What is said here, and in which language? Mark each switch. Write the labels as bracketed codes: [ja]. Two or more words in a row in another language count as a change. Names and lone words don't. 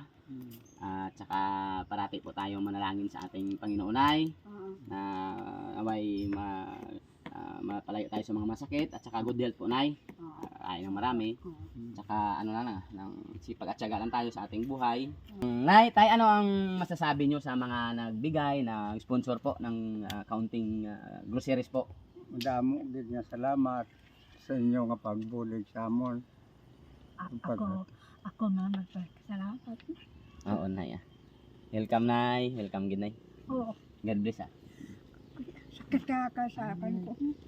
[tl] At saka parati po tayong manalangin sa ating Panginoon ay na away mapalayo tayo sa mga masakit at saka [en] good health [tl] po, Nay. Kain ng marami. Tsaka ano lang ng sipag at syaga lang tayo sa ating buhay. Nay, tay, ano ang masasabi nyo sa mga nagbigay, na sponsor po ng kaunting groceries po? [hil] Madamo gid nga salamat sa inyo nga pagbulig sa amon. Ako man magpasalamat. Oo, Nay. Welcome, Nay. Welcome gid, Nay. Oo. [en] God bless. Sakit ka sa akin ko.